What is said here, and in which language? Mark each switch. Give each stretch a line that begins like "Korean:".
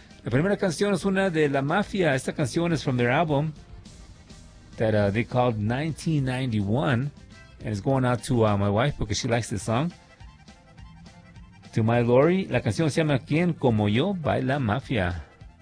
Spanish: La primera canción es una de La Mafia. Esta canción es
English: from their album that they called 1991. And it's going out to my wife because she likes this song. To my
Spanish: Lori, la canción se llama ¿Quién como yo? By La Mafia.